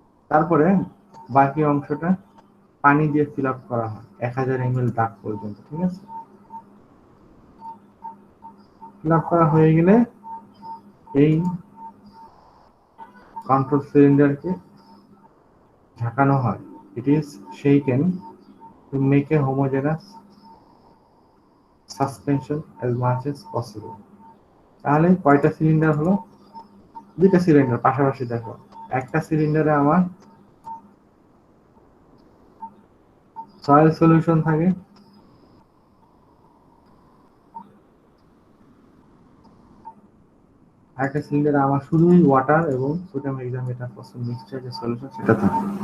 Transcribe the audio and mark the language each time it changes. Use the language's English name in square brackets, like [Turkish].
[Bangla] তারপরে বাকি অংশটা পানি দিয়ে ফিল আপ করা হয় 1000 ml দাগ পর্যন্ত, ঠিক আছে? ফিল আপ করা হয়ে গেলে এই কন্ট্রোল সিলিন্ডারকে ঝাঁকানো হয়। [English] It is shaken to make a homogeneous suspension as much as possible. [Bangla] তাহলে কয়টা সিলিন্ডার হলো? দুইটা সিলিন্ডার পাশাপাশি দেখো, একটা সিলিন্ডারে আমার সয়েল সলিউশন থাকে, একটা সিলিন্ডারে আমার শুধুই ওয়াটার এবং সোডিয়াম হেক্সামেটাফসফেট মিক্সচার যে সলিউশন সেটা থাকে।